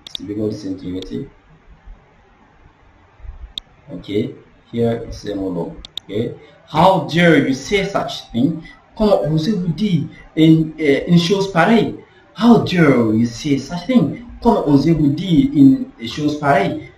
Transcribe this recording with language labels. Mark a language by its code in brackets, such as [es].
[en] So we go to the interrogative. Okay. Here is a modal. Okay. How dare you say such thing? [fr] Comment osez-vous dire une chose pareille? [en] How dare you say such thing? [fr] Comment osez-vous dire une chose pareille?